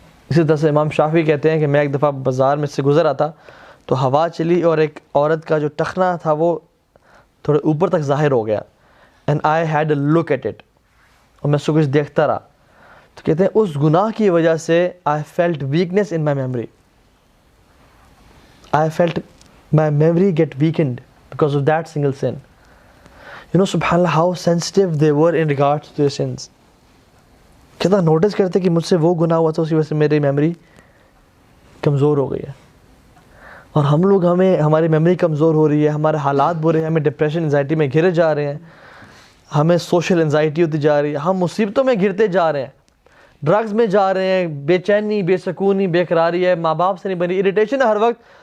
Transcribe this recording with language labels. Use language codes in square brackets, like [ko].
[ur] اسی طرح سے امام شافعی کہتے ہیں کہ میں ایک دفعہ بازار میں سے گزر رہا تھا تو ہوا چلی اور ایک عورت کا جو ٹخنا تھا وہ تھوڑے اوپر تک ظاہر ہو گیا, [en] and I had a look at it, [ur] اور میں اس کو کچھ دیکھتا رہا. تو کہتے ہیں اس گناہ کی وجہ سے [en] I felt weakness in my memory, I felt my memory get weakened because of that single sin. You know, subhanallah, how sensitive they were in regards to their sins. [ur] کتنا نوٹس کرتے کہ مجھ سے وہ گناہ ہوا تھا, اسی وجہ سے میری میموری کمزور ہو گئی ہے. اور ہم لوگ ہماری میموری کمزور ہو رہی ہے, ہمارے حالات برے ہیں, ہمیں ڈپریشن انزائٹی میں گھرے جا رہے ہیں, ہمیں سوشل انزائٹی ہوتی جا رہی ہے, ہم مصیبتوں میں گرتے جا رہے ہیں, ڈرگز میں جا رہے ہیں, بے چینی, بے سکونی, بے قراری ہے, ماں باپ سے نہیں بنی, اریٹیشن ہے ہر وقت.